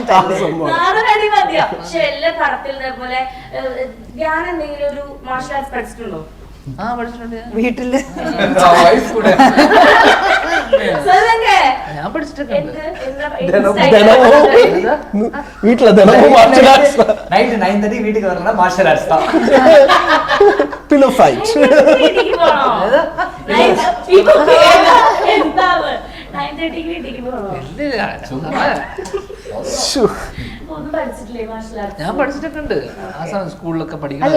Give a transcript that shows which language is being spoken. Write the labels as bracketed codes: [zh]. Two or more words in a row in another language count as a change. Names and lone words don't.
[ml] പക്ഷെ എല്ലാ പടത്തിൽ പോലെ ഞാൻ എന്തെങ്കിലും ഒരു [en] martial arts [ml] പഠിച്ചിട്ടുണ്ടോ? വീട്ടില് ഞാൻ പഠിച്ചിട്ടൊക്കെ വീട്ടിലെ ദിനവും [en] martial arts. [ta] நைட்டு 9:30 வீட்டுக்கு வரணும்னா [en] martial arts [ta] தான். [en] pillow fight. [ml] ഞാൻ പഠിച്ചിട്ടൊക്കെ ഉണ്ട്. ആ സമയം സ്കൂളിലൊക്കെ അല്ല, പഠിക്കുന്നത്.